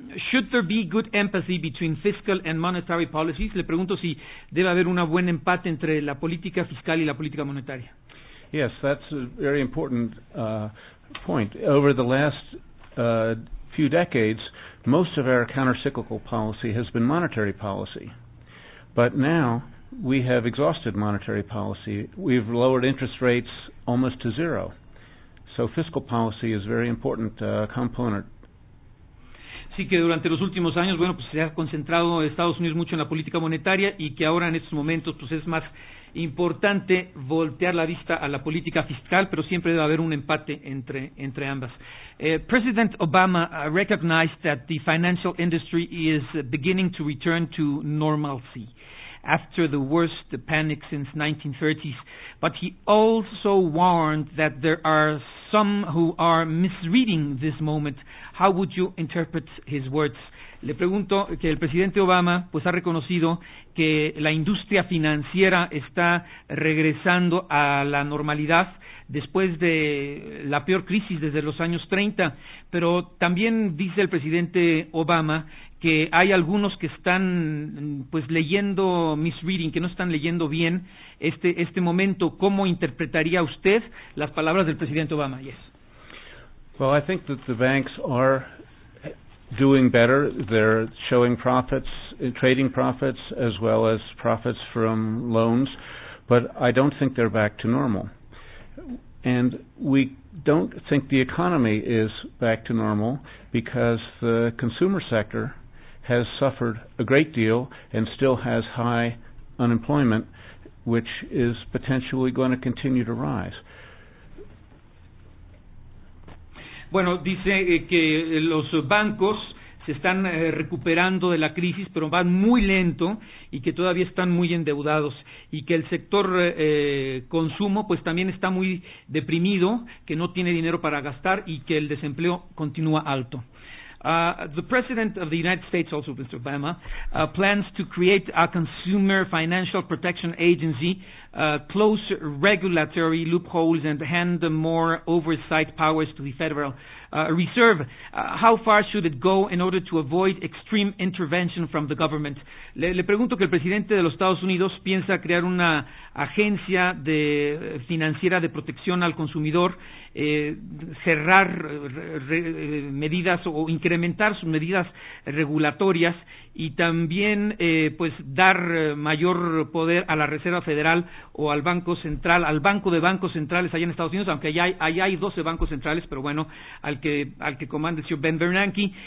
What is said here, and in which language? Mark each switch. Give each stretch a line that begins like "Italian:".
English: Should there be good empathy between fiscal and monetary policies?
Spanish: Le pregunto si debe haber un buen empate entre la política fiscal y la política monetaria.
English: Yes, that's a very important point. Over the last few decades, most of our countercyclical policy has been monetary policy. But now we have exhausted monetary policy. We've lowered interest rates almost to zero. So fiscal policy is a very important component.
Spanish: Sí, que durante los últimos años, bueno, pues se ha concentrado Estados Unidos mucho en la política monetaria y que ahora en estos momentos pues es más importante voltear la vista a la política fiscal, pero siempre debe haber un empate entre ambas.
English: President Obama recognized that the financial industry is beginning to return to normalcy after the worst panic since 1930s, but he also warned that there are some who are misreading this moment. How would you interpret his words?
Spanish: Le pregunto que el presidente Obama pues ha reconocido que la industria financiera está regresando a la normalidad después de la peor crisis desde los años 30, pero también dice el presidente Obama que hay algunos que están pues leyendo
English: misreading,
Spanish: que no están leyendo bien este momento. ¿Cómo interpretaría usted las palabras del presidente Obama?
English: Yes. Well, I think that the banks are doing better. They're showing profits, trading profits, as well as profits from loans, but I don't think they're back to normal. And we don't think the economy is back to normal because the consumer sector has suffered a great deal and still has high unemployment, which is potentially going to continue to rise.
Spanish: Bueno, dice que los bancos se están recuperando de la crisis, pero van muy lento y que todavía están muy endeudados y que el sector consumo pues también está muy deprimido, que no tiene dinero para gastar y que el desempleo continúa alto.
English: The President of the United States, also Mr. Obama, plans to create a consumer financial protection agency, close regulatory loopholes, and hand more oversight powers to the Federal Reserve. How far should it go in order to avoid extreme intervention from the government?
Spanish: Le pregunto que el presidente de los Estados Unidos piensa crear una agencia financiera de protección al consumidor, cerrar medidas o incrementar sus medidas regulatorias y también pues dar mayor poder a la Reserva Federal o al Banco Central, al Banco de Bancos Centrales allá en Estados Unidos, aunque allá hay 12 bancos centrales, pero bueno, al que comanda el señor Ben Bernanke.